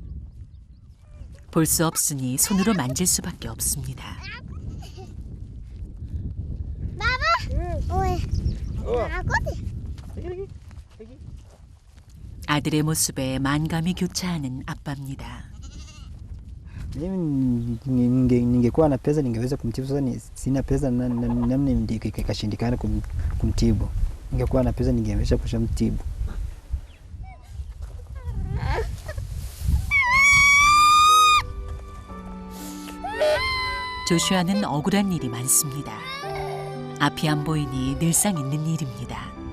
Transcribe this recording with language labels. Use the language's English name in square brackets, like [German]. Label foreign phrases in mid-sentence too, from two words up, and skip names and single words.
[Korean] 볼 수 없으니 손으로 만질 수밖에 없습니다. 아들의 모습에 만감이 교차하는 아빠입니다. [Swahili] Ningekuwa na pesa ningeweza kumtibu. Sasa sina pesa, namna ikashindikana kumtibu. Ningekuwa na pesa ningeweza kushamtibu. [Korean] 조슈아는 억울한 일이 많습니다. 앞이 안 보이니 늘상 있는 일입니다.